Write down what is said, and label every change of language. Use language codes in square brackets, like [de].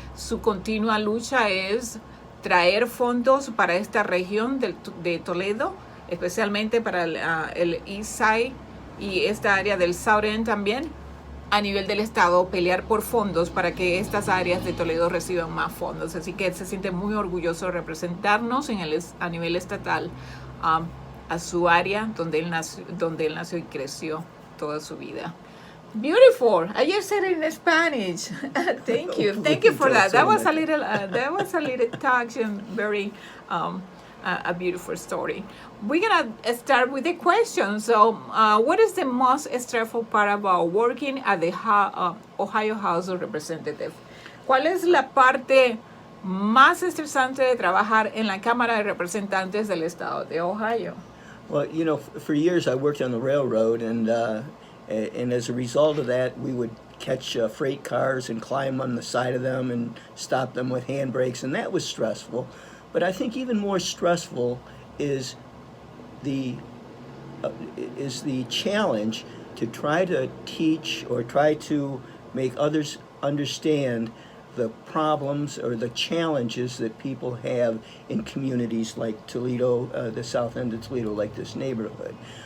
[es] Su continua lucha es traer fondos para esta región de Toledo, especialmente para el East Side y esta área del South End también, a nivel del estado, pelear por fondos para que estas áreas de Toledo reciban más fondos. Así que él se siente muy orgulloso de representarnos a nivel estatal a su área donde él nació y creció toda su vida. [en] Beautiful. I just said it in Spanish. Thank you for that. That was a little touch and very a beautiful story. We're gonna start with the question. So, what is the most stressful part about working at the Ohio House of Representatives? [es] ¿Cuál es la parte más estresante de trabajar en la Cámara de Representantes del Estado de Ohio? [en] Well, you know, for years I worked on the railroad, and as a result of that, we would catch freight cars and climb on the side of them and stop them with handbrakes, and that was stressful. But I think even more stressful is the challenge to try to teach or try to make others understand the problems or the challenges that people have in communities like Toledo, the south end of Toledo, like this neighborhood.